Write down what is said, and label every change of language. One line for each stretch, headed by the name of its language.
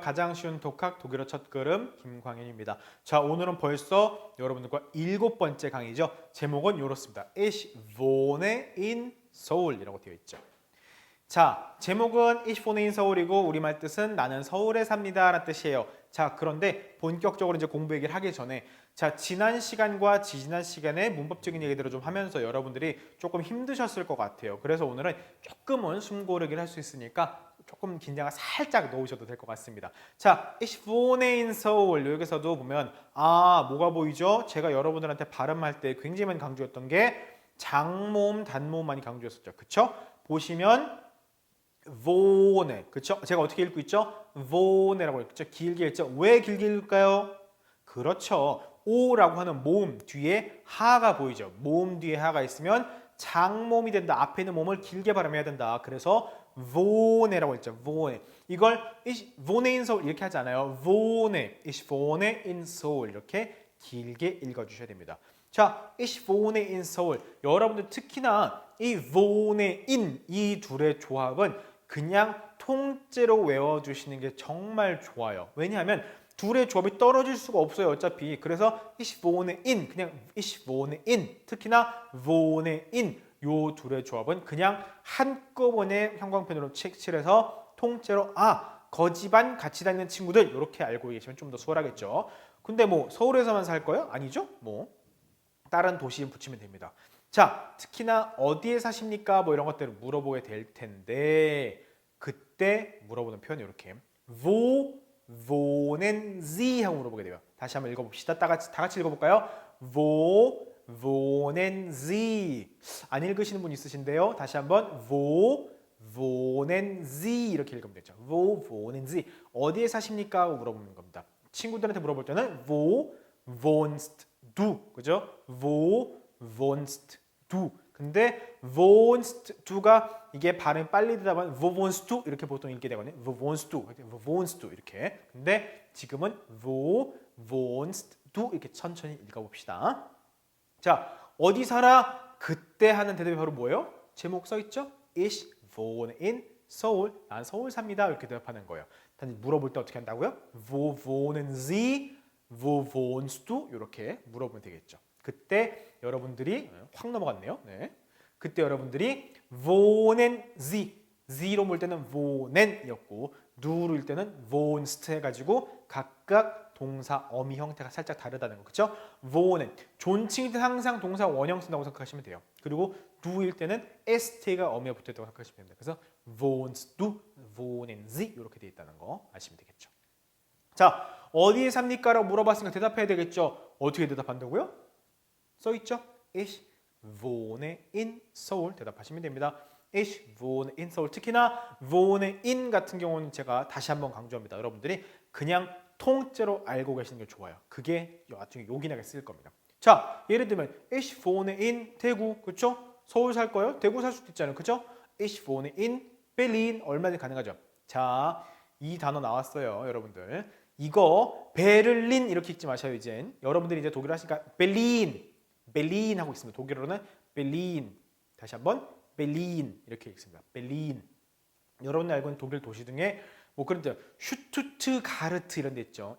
Korean: 가장 쉬운 독학 독일어 첫걸음 김광현입니다. 자, 오늘은 벌써 여러분들과 7번째 강의죠. 제목은 이렇습니다.
German: Ich wohne in Seoul이라고
Korean: 되어 있죠. 자, 제목은
German: Ich wohne in Seoul
Korean: 이고 우리말 뜻은 나는 서울에 삽니다 라는 뜻이에요. 자, 그런데 본격적으로 이제 공부 얘기를 하기 전에 자, 지난 시간과 지지난 시간에 문법적인 얘기들을 좀 하면서 여러분들이 조금 힘드셨을 것 같아요. 그래서 오늘은 조금은 숨고르기를 할 수 있으니까 조금 긴장을 살짝 넣으셔도 될 것 같습니다. 자,
German: Ich wohne in Seoul
Korean: 여기서도 보면 뭐가 보이죠? 제가 여러분들한테 발음할 때 굉장히 많이 강조했던 게 장모음, 단모음 많이 강조했었죠. 그쵸? 보시면 wohne, 그쵸? 제가 어떻게 읽고 있죠? wohne라고 읽죠. 길게 읽죠. 왜 길게 읽을까요? 그렇죠. 오라고 하는 모음 뒤에 하가 보이죠. 모음 뒤에 하가 있으면 장모음이 된다. 앞에 있는 모음을 길게 발음해야 된다. 그래서 wohne라고 했죠. wohne. 이걸
German: ich wohne in Seoul
Korean: 이렇게 하지 않아요.
German: wohne, ich wohne in Seoul
Korean: 이렇게 길게 읽어주셔야 됩니다.
German: 자, ich wohne in Seoul.
Korean: 여러분들 특히나 이
German: wohne in
Korean: 이 둘의 조합은 그냥 통째로 외워주시는 게 정말 좋아요. 왜냐하면 둘의 조합이 떨어질 수가 없어요. 어차피. 그래서
German: ich wohne in
Korean: 그냥 ich wohne in 특히나 wohne in 요 둘의 조합은 그냥 한꺼번에 형광펜으로 칠해서 통째로 거지반 같이 다니는 친구들 이렇게 알고 계시면 좀 더 수월하겠죠. 근데 뭐 서울에서만 살 거예요? 아니죠? 뭐 다른 도시에 붙이면 됩니다. 자, 특히나 어디에 사십니까? 뭐 이런 것들을 물어보게 될 텐데 그때 물어보는 표현이 이렇게
German: Wo wohnen Sie
Korean: 하고 물어보게 돼요. 다시 한번 읽어봅시다. 다 같이 읽어볼까요?
German: Wo wohnen Sie
Korean: 안 읽으시는 분 있으신데요. 다시 한번
German: Wo wohnen Sie
Korean: 이렇게 읽으면 되죠.
German: Wo wohnen Sie
Korean: 어디에 사십니까? 하고 물어보는 겁니다. 친구들한테 물어볼 때는
German: Wo wohnst du
Korean: 그죠?
German: Wo wohnst du
Korean: 근데 wohnst du가 이게 발음이 빨리 되다 보면 wo wohnst du 이렇게 보통 읽게 되거든요.
German: wo wohnst du, wo wohnst du
Korean: 이렇게. 근데 지금은
German: wo wohnst du
Korean: 이렇게 천천히 읽어봅시다. 자, 어디 살아? 그때 하는 대답이 바로 뭐예요? 제목 써 있죠?
German: Ich wohne in Seoul.
Korean: 난 서울 삽니다. 이렇게 대답하는 거예요. 단지 물어볼 때 어떻게 한다고요?
German: Wo wohnen Sie? Wo wohnst du?
Korean: 이렇게 물어보면 되겠죠. 그때 여러분들이 확 넘어갔네요. 네. 그때 여러분들이
German: wohnen Sie,
Korean: Z로 물 때는 wohnen이었고 누로 일 때는 wohnst 해가지고 각각 동사 어미 형태가 살짝 다르다는 거 그렇죠? wohnen 존칭일 때 항상 동사 원형 쓴다고 생각하시면 돼요. 그리고 두일 때는 st가 어미가 붙어있다고 생각하시면 됩니다. 그래서
German: wohnst du, wohnen Sie
Korean: 이렇게 돼 있다는 거 아시면 되겠죠. 자, 어디에 삽니까? 라고 물어봤으니까 대답해야 되겠죠. 어떻게 대답한다고요? 써있죠?
German: Ich wohne in Seoul
Korean: 대답하시면 됩니다.
German: Ich wohne in Seoul
Korean: 특히나 wohne in 같은 경우는 제가 다시 한번 강조합니다. 여러분들이 그냥 통째로 알고 계시는 게 좋아요. 그게 나중에 요긴하게 쓰일 겁니다. 자, 예를 들면
German: Ich wohne in
Korean: 대구 그렇죠? 서울 살 거예요? 대구 살 수도 있잖아요. 그렇죠?
German: Ich wohne in Berlin
Korean: 얼마든지 가능하죠. 자, 이 단어 나왔어요. 여러분들. 이거 베를린 이렇게 읽지 마셔요. 이젠 여러분들이 이제 독일어 하시니까 벨린 하고 있습니다. 독일어로는 벨린 다시 한번 벨린 이렇게 읽습니다. 벨린 여러분들 알고 있는 독일 도시 중에 뭐 그런 데 슈투트가르트 이런 데 있죠.